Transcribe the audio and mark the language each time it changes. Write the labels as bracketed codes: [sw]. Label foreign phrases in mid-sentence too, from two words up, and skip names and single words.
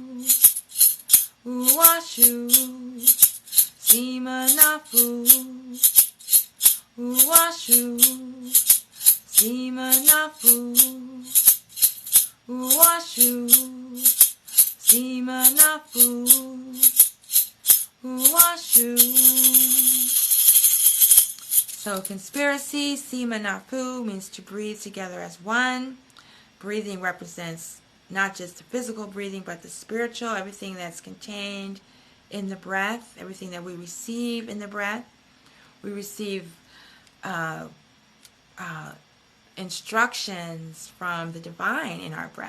[en] Uwashu, Sema Nafu Uwashu, Sema Nafu Uwashu, Sema Nafu Uwashu. So conspiracy, Sema Nafu, means to breathe together as one. Breathing represents not just the physical breathing, but the spiritual, everything that's contained in the breath, everything that we receive in the breath. We receive instructions from the divine in our breath.